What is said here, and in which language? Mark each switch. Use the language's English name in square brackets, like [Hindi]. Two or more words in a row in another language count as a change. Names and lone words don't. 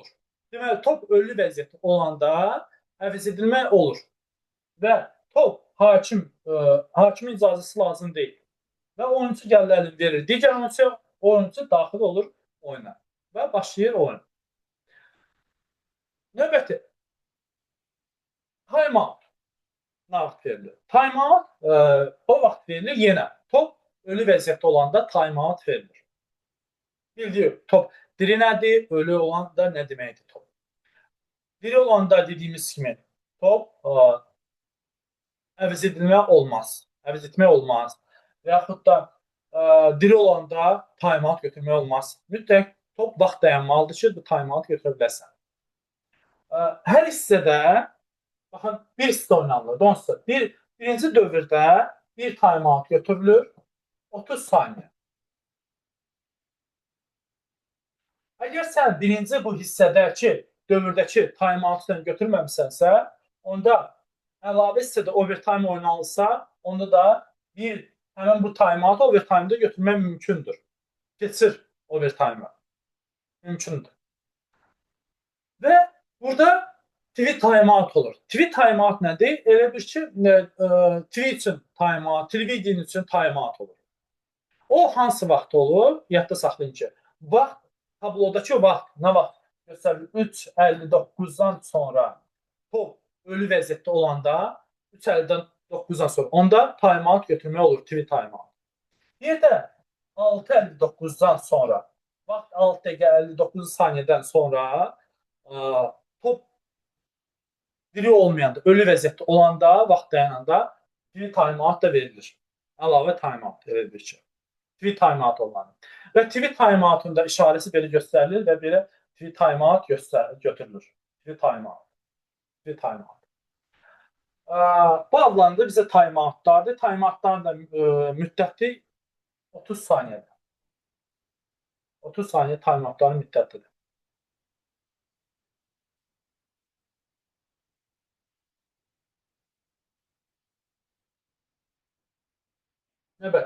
[Azerbaijani] Deməli, top ölü vəziyyətdə olanda əvəz edilmə olur. Və top hakimin icazəsi lazım deyil. Və oyunçu gəlir əlini verir digər oyunçuya, oyunçu daxil olur oyuna və başlayır oyun. Növbəti. Time-out nə vaxt verilir? Time-out o vaxt verilir yenə. Top ölü vəziyyətdə olanda time-out verilir. Bildirir, top diri nədir? Ölü olanda nə deməkdir top? Diri olanda dediyimiz kimi top əvəz edilmə olmaz. Əvəz etmək olmaz. Və yaxud da diri olanda time-out götürmək olmaz. Mütləq top vaxt dayanmalıdır ki, bu time-out götürə biləsən. Hər hissədə, baxın, bir hissə oynanılır. Onsuz, birinci dövrdə bir time-out götürülür, 30 saniyə. Əgər sən birinci bu hissədəki, dövrdəki time-out'dan götürməmisənsə, onda əlavə hissədə overtime oynanılsa, onda da həmin bu time-out'u overtime'da götürmək mümkündür. Keçir overtime'a. Mümkündür. Və burada [English] TV time-out [Azerbaijani] olur. [English] TV time-out [Azerbaijani] nədir? Elə bir ki, TV üçün time-out, televiziya üçün time-out olur. O hansı vaxt olur? Yadda saxlayın ki, vaxt, tablodakı vaxt, nə vaxt göstərilir? 3:59-dan sonra top ölü vəziyyətdə olanda, 3:59-dan sonra, onda time-out götürmək olur, [English] TV time-out. [Azerbaijani] Bir də 6:59-dan sonra, vaxt 6 dəqiqə 59 saniyədən sonra top diri olmayanda, ölü vəziyyətdə olanda, vaxt dayananda [English] TV time-out [Azerbaijani] da verilir. Əlavə time-out verilir ki. [English] TV time-out [Azerbaijani] olmalı. Və [English] TV time-out'un [Azerbaijani] da işarəsi belə göstərilir və belə [English] TV time-out [Azerbaijani] götürülür. [English] TV time-out. TV time-out. [Azerbaijani] Bu adlandı bizə time-outlardır. Time-outların da müddəti 30 saniyədir. 30 saniyə time-outların müddətidir. Evet.